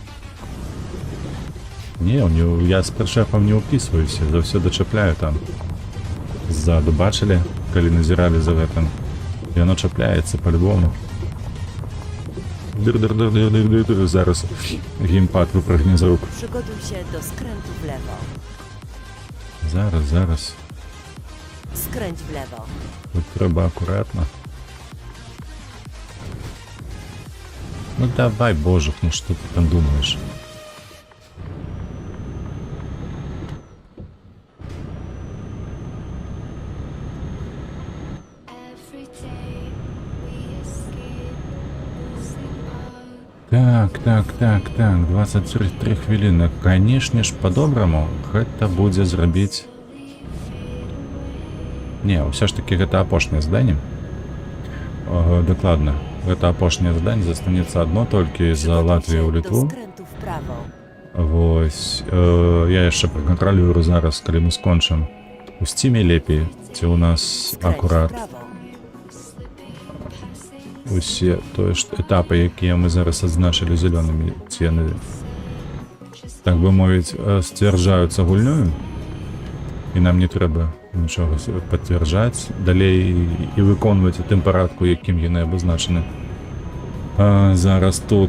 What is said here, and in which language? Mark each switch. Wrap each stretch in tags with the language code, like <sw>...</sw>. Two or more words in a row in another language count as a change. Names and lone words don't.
<be>Не, я з прышэфам не ўпісваюся, заўсёды чапляю там. Ззаду бачылі, калі назіралі за гэтым. Яно чапляецца по-любому. Дыр-дыр-дыр-дыр-дыр-дыр. Зараз геймпад выпрыгне з рук.</be> <pl>Przygotuj się do skrętu w lewo.</pl> <be>Зараз.</be> <pl>Skręć w lewo.</pl> <uk>Тут треба акуратно.</uk> <ru>Ну давай, божик, ну что ты там думаешь?</ru> <be>Так, 23 хвіліны. Канешне ж, по-добраму, гэта будзе зрабіць... Не, ўсё ж таки гэта апошняе заданне. Дакладна. Гэта апошняе заданне, застанецца одно толькі за Латвію ў Літву.</be> <pl>Do skrętu w prawo.</pl> <be>Вось. Я яшчэ пракантралюю зараз, калі мы скончым. У Стиме лепей, ці ў нас</be> <pl>Skręć w</pl> <be>акурат</be> <pl>prawo.</pl> <be>усе тое ж этапы, якія мы зараз адзначылі зялёнымі, ці яны, так бы мовіць, сцвярджаюцца гульнёю, і нам не трэба нічога пацвярджаць далей і выконваць у тым парадку, якім яны абазначаны зараз тут.</be>